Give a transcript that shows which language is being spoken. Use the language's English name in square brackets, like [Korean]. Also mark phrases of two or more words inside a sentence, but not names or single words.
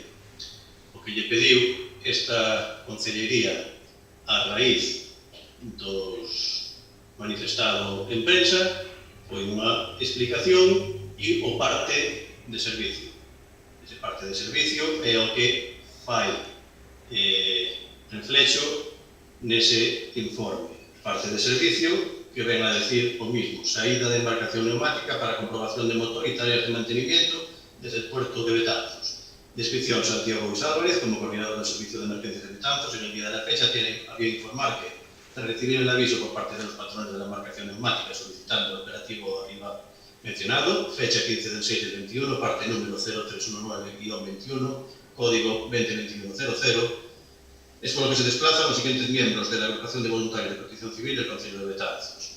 [Galician] O que lle pediu esta Concellería a raíz dos manifestado en prensa foi unha explicación e o parte de servicio. Ese parte de servicio é o que fai reflexo nese informe. [Spanish] Parte de servicio [Galician] que ven a [Spanish] decir o mismo: saída de embarcación neumática para comprobación de motor e tareas de mantenimiento desde el puerto de Betanzos. Descripción: Santiago Luis Álvarez, como coordinador del servicio de emergencias de Betanzos. En el día de la fecha tiene a bien informar que, tras recibir el aviso por parte de los patrones de la embarcación neumática solicitando el operativo arriba mencionado, fecha 15 del 6 del 21, parte número 0319-21, código 202100, es por lo que se desplazan los siguientes miembros de la agrupación de voluntarios de protección civil del Concello de Betanzos.